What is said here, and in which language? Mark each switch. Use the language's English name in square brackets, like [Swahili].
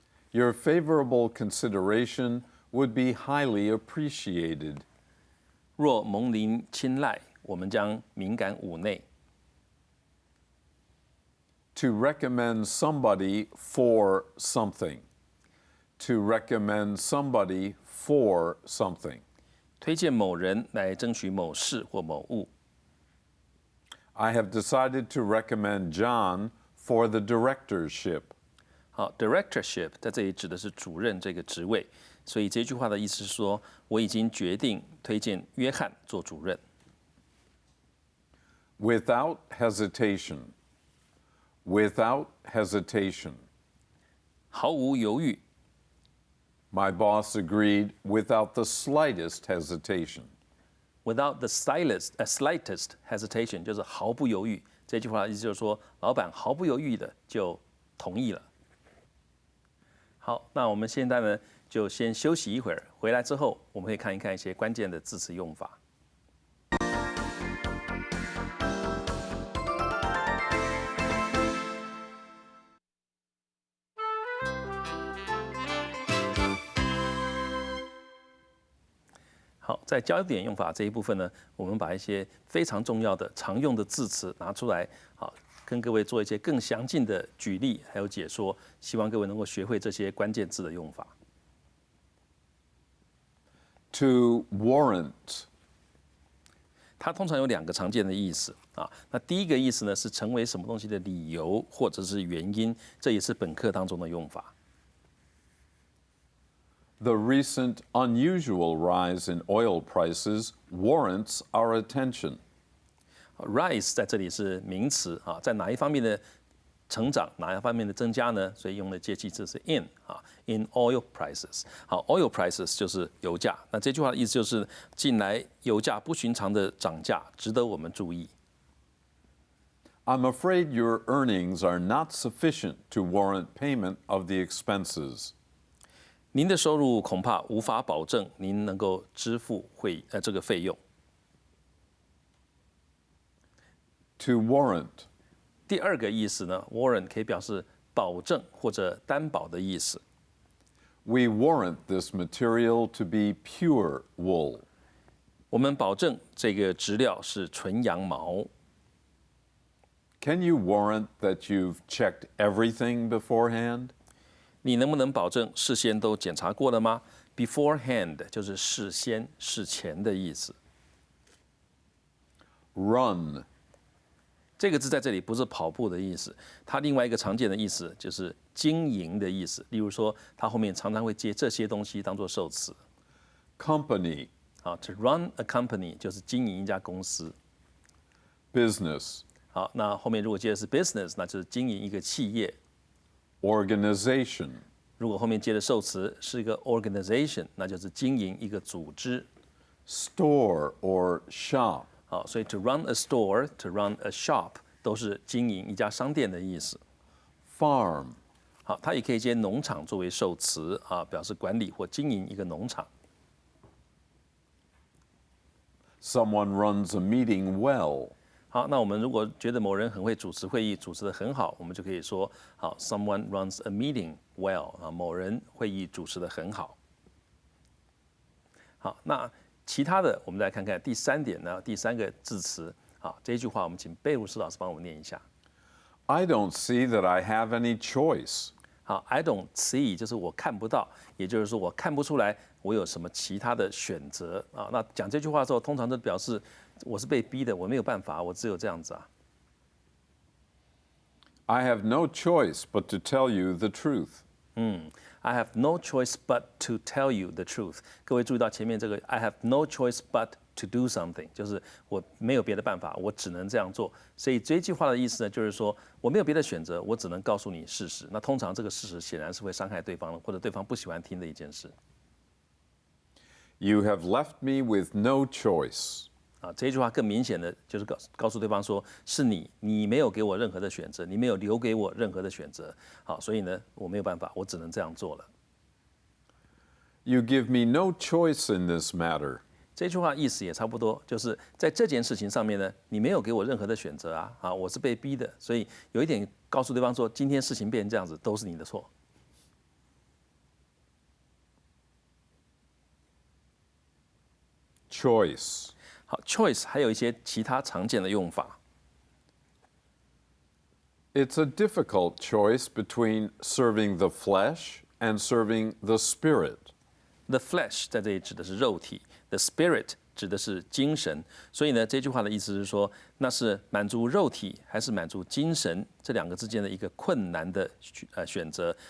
[English] Your favorable consideration would be highly appreciated. [Chinese] 若蒙您青睐，我们将敏感五内。 [English] To recommend somebody for something. To recommend somebody for something. [Chinese] 推荐某人来争取某事或某物。 [English] I have decided to recommend John for the directorship. [Chinese] 好 ，directorship 在这里指的是主任这个职位，所以这句话的意思是说，我已经决定推荐约翰做主任。 [English] Without hesitation. Without hesitation. [Chinese] 毫无犹豫。 [English] My boss agreed without the slightest hesitation. Without the slightest hesitation [Chinese] 就是毫不犹豫。这句话的意思就是说，老板毫不犹豫的就同意了。好，那我们现在呢就先休息一会儿，回来之后我们会看一看一些关键的字词用法。好，在焦点用法这一部分呢，我们把一些非常重要的常用的字词拿出来，好，跟各位做一些更详尽的举例还有解说，希望各位能够学会这些关键字的用法。 [English] To warrant. [Chinese] 它通常有2个常见的意思啊。那第一个意思呢是成为什么东西的理由或者是原因，这也是本课当中的用法。 [English] The recent unusual rise in oil prices warrants our attention. [Chinese] Rise 在这里是名词啊，在哪一方面的成长，哪一方面的增加呢？所以用的介系词是 in 啊 ， [English] in oil prices。 [Chinese] 好 ， [English] oil prices [Chinese] 就是油价。那这句话的意思就是，近来油价不寻常的涨价，值得我们注意。 [English] I'm afraid your earnings are not sufficient to warrant payment of the expenses. [Chinese] 您的收入恐怕无法保证您能够支付这个费用。 [English] To warrant. [Chinese] 第2个意思呢 ，warrant 可以表示保证或者担保的意思。 [English] We warrant this material to be pure wool. [Chinese] 我们保证这个质料是纯羊毛。 [English] Can you warrant that you've checked everything beforehand? [Chinese] 你能不能保证事先都检查过了吗 ？Beforehand 就是事先、事前的意思。 [English] Run. [Chinese] 这个字在这里不是跑步的意思，它另外一个常见的意思就是经营的意思。例如说，它后面常常会接这些东西当做受词。 [English] Company. [Chinese] 好 ， [English] to run a company [Chinese] 就是经营一家公司。 [English] Business. [Chinese] 好，那后面如果接的是 business， 那就是经营一个企业。 [English] Organization. [Chinese] 如果后面接的受词是一个 organization， 那就是经营一个组织。 [English] Store or shop. [Chinese] 好，所以 [English] to run a store, to run a shop [Chinese] 都是经营一家商店的意思。 [English] Farm. [Chinese] 好，它也可以接农场作为受词啊，表示管理或经营一个农场。 [English] Someone runs a meeting well. [Chinese] 好，那我们如果觉得某人很会主持会议，主持得很好，我们就可以说，好 ， [English] someone runs a meeting well [Chinese] 啊，某人会议主持得很好。好，那其他的我们来看看第3点呢，第3个字词。好，这一句话我们请贝鲁斯老师帮我们念一下。 [English] I don't see that I have any choice. [Chinese] 好 ， [English] I don't see [Chinese] 就是我看不到，也就是说我看不出来我有什么其他的选择啊。那讲这句话的时候，通常都表示我是被逼的，我没有办法，我只有这样子啊。 [English] I have no choice but to tell you the truth. I have no choice but to tell you the truth。 [Chinese] 各位注意到前面这个 [English] I have no choice but to do something， [Chinese] 就是我没有别的办法，我只能这样做。所以这句话的意思呢，就是说我没有别的选择，我只能告诉你事实。那通常这个事实显然是会伤害对方的，或者对方不喜欢听的一件事。 You have left me with no choice. 啊，这一句话更明显的就是告诉对方说，是你没有给我任何的选择，你没有留给我任何的选择。好，所以呢，我没有办法，我只能这样做了。 You give me no choice in this matter. 这句话意思也差不多，就是在这件事情上面呢，你没有给我任何的选择啊，啊，我是被逼的，所以有一点告诉对方说，今天事情变成这样子，都是你的错。 [English] Choice. [Chinese] 好 ，choice 还有一些其他常见的用法。 [English] It's a difficult choice between serving the flesh and serving the spirit. The flesh [Chinese] 在这里指的是肉体 ， [English] the spirit [Chinese] 指的是精神。所以呢，这句话的意思是说，那是满足肉体还是满足精神这2个之间的一个困难的选择。